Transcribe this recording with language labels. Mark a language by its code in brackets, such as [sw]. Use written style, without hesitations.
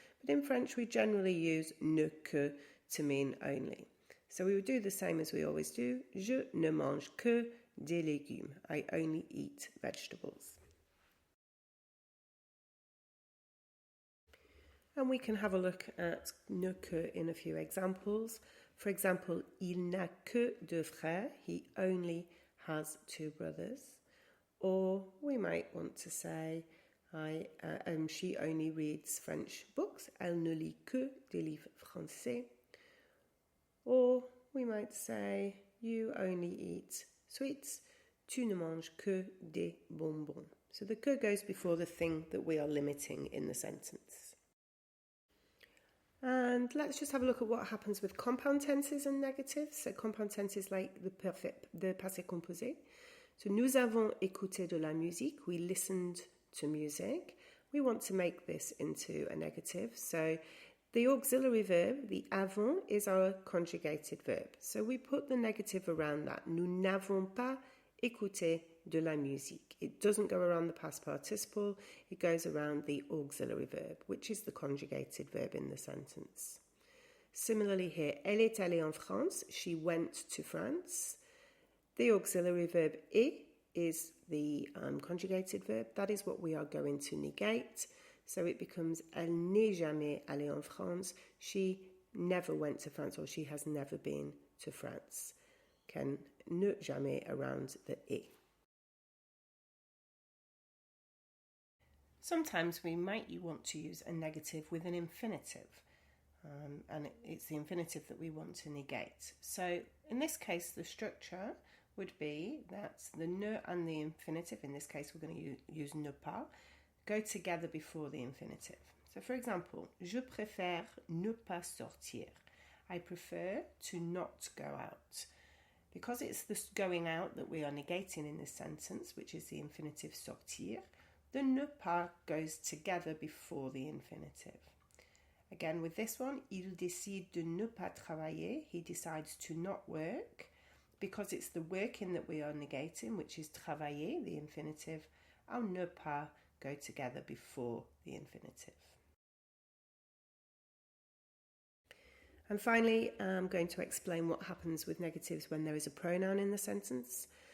[en] But in French we generally use ne que to mean only. So we would do the same as we always do, [fr] je ne mange que des légumes, [en] I only eat vegetables. And we can have a look at ne que in a few examples. For example, [fr] il n'a que deux frères. [en] He only has two brothers. Or we might want to say, she only reads French books. [fr] Elle ne lit que des livres français. [en] Or we might say, you only eat sweets. [fr] Tu ne manges que des bonbons. [en] So the que goes before the thing that we are limiting in the sentence. And let's just have a look at what happens with compound tenses and negatives. So compound tenses like the passé composé. [fr] So nous avons écouté de la musique. [en] We listened to music. We want to make this into a negative. So the auxiliary verb, the avons, is our conjugated verb. So we put the negative around that. [fr] Nous n'avons pas écouté de la musique. [en] It doesn't go around the past participle, it goes around the auxiliary verb, which is the conjugated verb in the sentence. Similarly here, [fr] elle est allée en France, [en] she went to France. The auxiliary verb est is the conjugated verb, that is what we are going to negate. So it becomes [fr] elle n'est jamais allée en France, [en] she never went to France, or she has never been to France. Can ne jamais around the est. Sometimes we might want to use a negative with an infinitive, and it's the infinitive that we want to negate. So in this case, the structure would be that the ne and the infinitive, in this case we're going to use ne pas, go together before the infinitive. So for example, [fr] je préfère ne pas sortir. [en] I prefer to not go out. Because it's this going out that we are negating in this sentence, which is the infinitive sortir, the ne pas goes together before the infinitive. Again, with this one, [fr] il décide de ne pas travailler. [en] He decides to not work. Because it's the working that we are negating, which is travailler, the infinitive, our ne pas go together before the infinitive. And finally, I'm going to explain what happens with negatives when there is a pronoun in the sentence.